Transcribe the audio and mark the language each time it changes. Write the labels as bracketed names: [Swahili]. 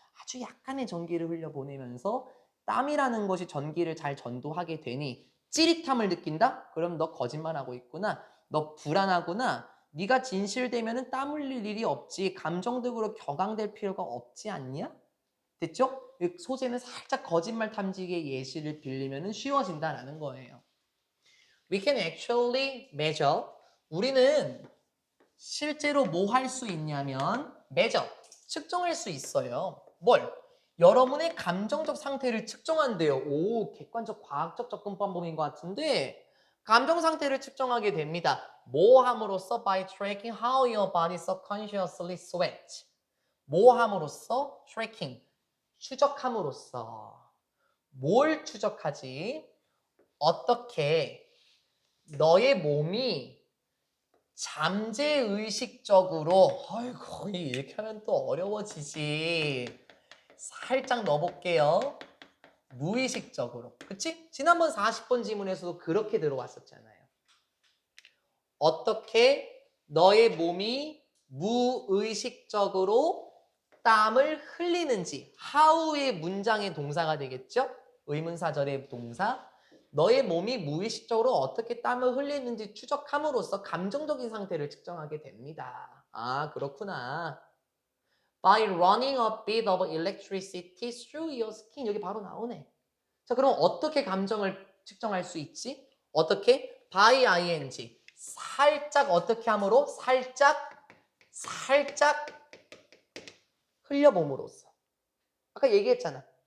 [Korean] 아주 약간의 전기를 흘려보내면서 땀이라는 것이 전기를 잘 전도하게 되니 찌릿함을 느낀다? 그럼 너 거짓말하고 있구나. 너 불안하구나. 네가 진실되면은 땀 흘릴 일이 없지. 감정적으로 격앙될 필요가 없지 않냐? 됐죠? 소재는 살짝 거짓말 탐지기의 예시를 빌리면은 쉬워진다라는 거예요. [English] We can actually measure. [Korean] 우리는 실제로 뭐 할 수 있냐면 measure, 측정할 수 있어요. 뭘? 여러분의 감정적 상태를 측정한대요. 오, 객관적 과학적 접근 방법인 것 같은데 감정 상태를 측정하게 됩니다. 뭐 함으로써? [English] By tracking how your body subconsciously sweat. [Korean] 뭐 함으로써? Tracking, 추적함으로써. 뭘 추적하지? 어떻게 너의 몸이 잠재의식적으로 아이고 이렇게 하면 또 어려워지지. 살짝 넣어볼게요. 무의식적으로. 그치? 지난번 40번 지문에서도 그렇게 들어왔었잖아요. 어떻게 너의 몸이 무의식적으로 땀을 흘리는지. how의 문장의 동사가 되겠죠? 의문사절의 동사. 너의 몸이 무의식적으로 어떻게 땀을 흘리는지 추적함으로써 감정적인 상태를 측정하게 됩니다. 아, 그렇구나. [English] By running a bit of electricity through your skin. [Korean] 여기 바로 나오네. 자, 그럼 어떻게 감정을 측정할 수 있지? 어떻게? by ing. 살짝 어떻게 함으로? 살짝 흘려봄으로써. 아까 얘기했잖아.